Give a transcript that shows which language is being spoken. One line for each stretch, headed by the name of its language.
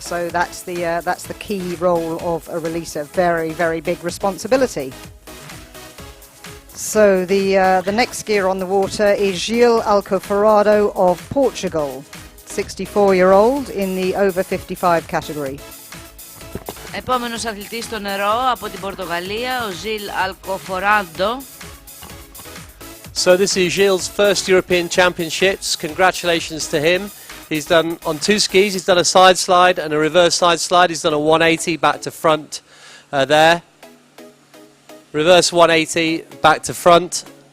English: So that's the key role of a releaser. Very, very big responsibility. So the next skier on the water is Gil Alcoforado of Portugal, 64-year-old in the over 55 category.
Greek: Επόμενος αθλητής στο νερό από την Πορτογαλία, ο Gil Alcoforado.
English: So this is Gilles' first European Championships. Congratulations to him. He's done on two skis. He's done a side slide and a reverse side slide. He's done a 180 back to front there. Reverse 180 back to front.